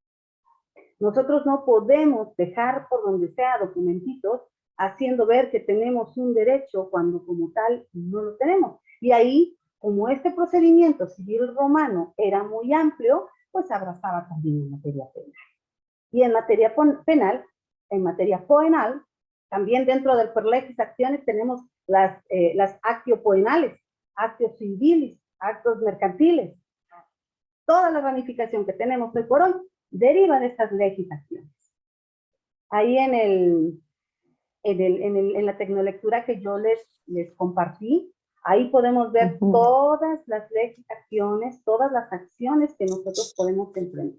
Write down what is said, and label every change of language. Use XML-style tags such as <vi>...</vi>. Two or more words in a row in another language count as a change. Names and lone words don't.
<es>Nosotros no podemos dejar por donde sea documentitos haciendo ver que tenemos un derecho cuando como tal no lo tenemos. Y ahí, como este procedimiento civil romano era muy amplio, pues abrazaba también en materia penal. Y en materia penal, también dentro del Perlegis acciones tenemos las</es> <la>actio poenales, actio civilis,</la> <es>actos mercantiles. Toda la ramificación que tenemos hoy por hoy deriva de estas legislaciones. Ahí en la tecnolectura que yo les compartí, ahí podemos ver todas las legislaciones, todas las acciones que nosotros podemos emprender.</es>